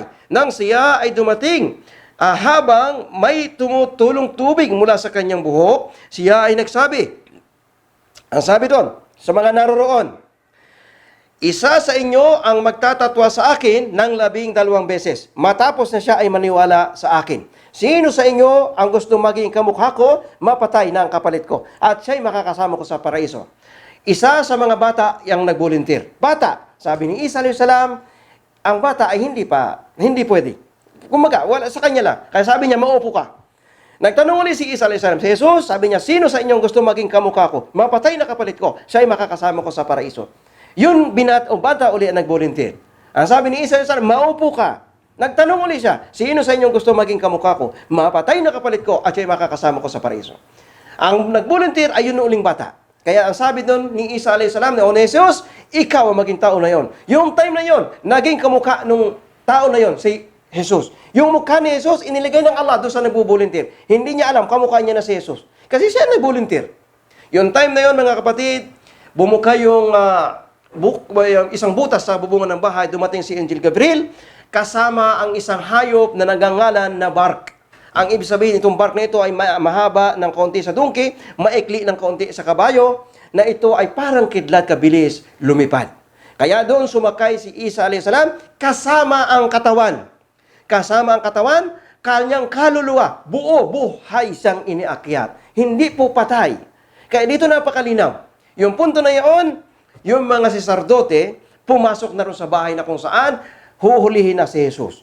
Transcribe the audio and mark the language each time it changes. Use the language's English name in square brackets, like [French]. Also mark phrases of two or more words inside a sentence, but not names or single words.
[Filipino] Nang siya ay dumating, habang may tumutulong tubig mula sa kanyang buhok, siya ay nagsabi, ang sabi doon, sa mga naroroon, isa sa inyo ang magtatatwa sa akin ng 12 beses. Matapos na siya ay maniwala sa akin. Sino sa inyo ang gusto maging kamukha ko, mapatay na ang kapalit ko. At siya'y makakasama ko sa paraiso. Isa sa mga bata yung nag-volunteer. Bata, sabi ni Isa [Arabic] عليه السلام, [Filipino] ang bata ay hindi pwede. Kumaga, wala sa kanya lang. Kaya sabi niya, maupo ka. Nagtanong ulit si Isa [Arabic] عليه السلام, [Filipino] si Jesus, sabi niya, sino sa inyong gusto maging kamukha ko, mapatay na kapalit ko, siya'y makakasama ko sa paraiso. Yun, bata uli ang nag-volunteer. Ang sabi ni Isa [Arabic] عليه السلام, [Filipino] maupo ka. Nagtanong uli siya, sino sa inyong gusto maging kamukha ko, mapatay na kapalit ko, at siya'y makakasama ko sa paraiso. Ang nag-volunteer ay yun uling bata. Kaya ang sabi doon ni Isa [Arabic] عليه السلام [Filipino] na Jesus, ikaw ang maging tao na yon. Yung time na yon, naging kamukha nung tao na yon, si Jesus. Yung mukha ni Jesus, iniligay ng Allah doon sa nag-volunteer. Hindi niya alam kamukha niya na si Jesus. Kasi siya nag-volunteer. Yung time na yon, mga kapatid, bumuka yung isang butas sa bubungan ng bahay, dumating si Angel Gabriel, kasama ang isang hayop na nagangalan na bark. Ang ibig sabihin, itong bark na ito ay mahaba ng kaunti sa dungki, maikli ng kaunti sa kabayo, na ito ay parang kidlat kabilis lumipad. Kaya doon sumakay si Isa [Arabic] عليه السلام, [Filipino] kasama ang katawan. Kasama ang katawan, kanyang kaluluwa, buhay siyang iniakyat. Hindi po patay. Kaya dito napakalinaw. Yung punto na yun, yung mga saserdote, pumasok na rin sa bahay na kung saan, huhulihin na si Jesus.